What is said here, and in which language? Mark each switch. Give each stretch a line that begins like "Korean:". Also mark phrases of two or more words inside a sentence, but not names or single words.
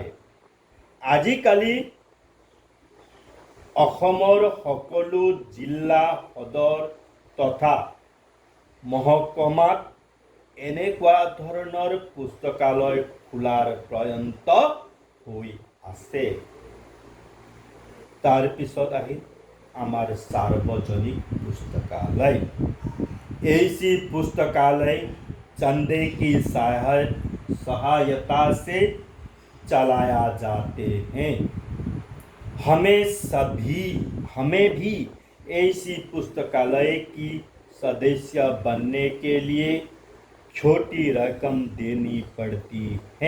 Assamese: আজিকালি অসমৰ সকলো জিলা সদৰ তথা মহকুমাত এনেকুৱা ধৰণৰ পুস্তকালয় খোলাৰ প্ৰয়ত্ন হৈ আছে। তাৰপিছত আহিল আমাৰ
Hindi: सार्वजनिक पुस्तकालय। ऐसी पुस्तकालय चंदे की सहायता से चलाया जाते हैं। हमें भी ऐसी पुस्तकालय की सदस्य बनने के लिए छोटी रकम देनी पड़ती है।